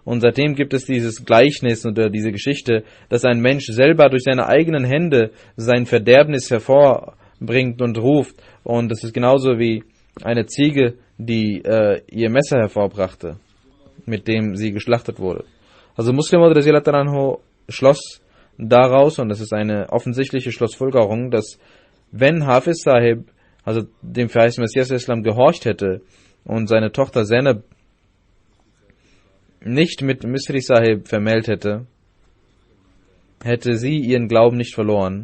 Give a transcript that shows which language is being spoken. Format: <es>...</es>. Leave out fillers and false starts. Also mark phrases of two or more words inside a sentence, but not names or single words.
<de>Und seitdem gibt es dieses Gleichnis oder diese Geschichte, dass ein Mensch selber durch seine eigenen Hände sein Verderbnis hervorbringt und ruft. Und das ist genauso wie eine Ziege, die ihr Messer hervorbrachte, mit dem sie geschlachtet wurde. Also Muslim</de> <ar>رضي الله عنه</ar> <de>schloss daraus, und das ist eine offensichtliche Schlussfolgerung, dass wenn Hafiz Sahib, also dem verheißenen Messias Islam, gehorcht hätte und seine Tochter Zainab nicht mit Misri Sahib vermählt hätte, hätte sie ihren Glauben nicht verloren.</de>